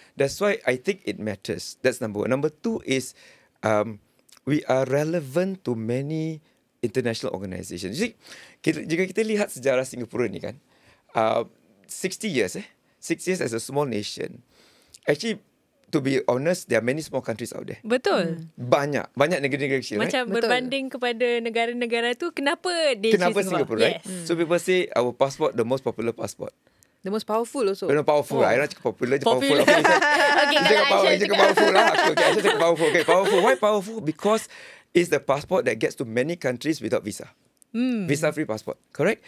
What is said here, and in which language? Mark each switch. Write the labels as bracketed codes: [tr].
[en] That's why I think it matters. That's number one. Number two is we are relevant to many international organisations. You see, [ms] jika kita lihat sejarah Singapura ni kan, [en] 60 years as a small nation. Actually, to be honest, there are many small countries out there. [ms] Betul. Banyak negara-negara kecil. Macam [en] right? [ms] berbanding kepada negara-negara tu, kenapa [en] Singapore, right? So people say our passport, the most popular passport. The most powerful also. Very powerful. I [ms] nak cakap [en] popular [ms] je [en] powerful. Okay, [ms] Cakap [en] powerful [ms] lah. [en] Okay, I [ms] cakap [en] powerful. Okay, powerful. Why powerful? Because it's the passport that gets to many countries without visa. Visa-free passport. Correct?